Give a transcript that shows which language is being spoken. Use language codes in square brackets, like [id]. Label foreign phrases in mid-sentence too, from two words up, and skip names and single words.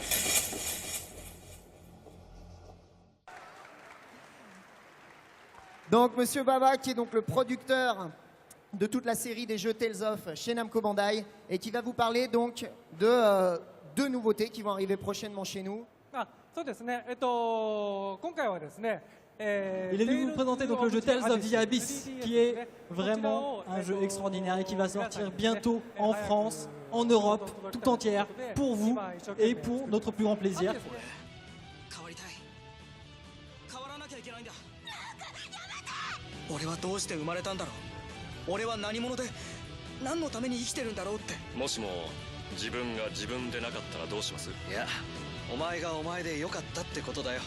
[fr] Donc Monsieur Baba, qui est donc le producteur de toute la série des jeux Tales of chez Namco Bandai et qui va vous parler donc de 2 nouveautés qui vont arriver prochainement chez nous. Il est venu vous présenter donc le jeu Tales of the Abyss, qui est vraiment un jeu extraordinaire et qui va sortir bientôt en France en Europe tout entière, pour vous et pour notre plus grand plaisir. [ja] 変わりたい変わらなきゃいけないんだ俺はどうして生まれたんだろう俺は何者で何のために生きてるんだろうってもしも自分が自分でなかったらどうします？いやお前がお前でよかったってことだよ